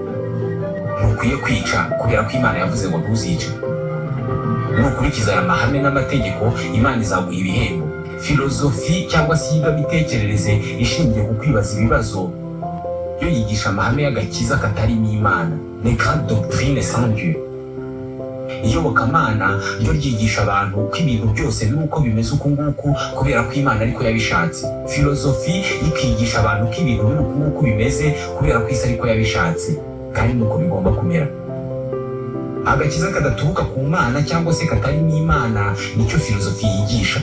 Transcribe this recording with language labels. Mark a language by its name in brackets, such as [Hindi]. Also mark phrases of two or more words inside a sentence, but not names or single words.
[Kinyarwanda] Ntukwiye kwica kubera ko Imana yavuze ngo ntuzice. nukurikiza aya mahame n'amategeko Imana izaguha ibihembo. Filozofi cyangwa se iyigamitekerereze ishingiye ku kwibaza ibibazo yo yigisha amahame y'agakiza katarimo Imana, [French] les grandes doctrines sans Dieu. [Kinyarwanda] Iyobokamana ryo ryigisha abantu ko ibintu byose biri uko bimeze uku nguku kubera ko Imana ariko yabishatse. Filozofi ikigisha abantu ko ibintu biri uku nguku bimeze kubera ko isi ariko yabishatse kandi nuko bigomba kumera. Agakiza kadaturuka ku Mana cyangwa se katarimo Imana nicyo filozofi yigisha.